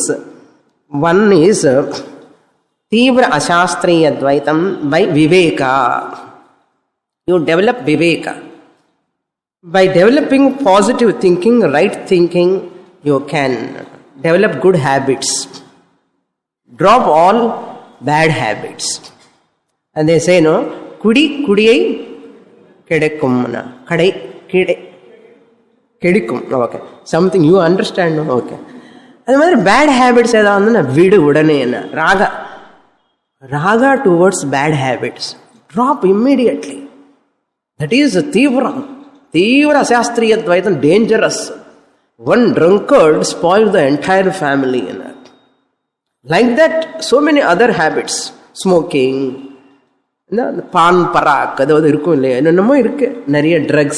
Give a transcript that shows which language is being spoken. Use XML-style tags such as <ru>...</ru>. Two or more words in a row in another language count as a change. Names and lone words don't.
<en>One is Tivra Ashastriya Dvaitam by Viveka. You develop Viveka. By developing positive thinking, right thinking, you can develop good habits. Drop all bad habits. And they say, no,</en> <ta>குடி குடியை கெடுக்கும்னா. கடை கெடுக்கும்.</ta> <en>Okay. Something you understand, no? Okay. And the bad habits are</en> <ta>விடு உடனே.</ta> <en>Raga towards bad habits. Drop immediately. That is Tivra Shastriya Dvaitam, dangerous. One drunkard spoils the entire family. Like that, so many other habits. Smoking, pan parak, drugs.</en>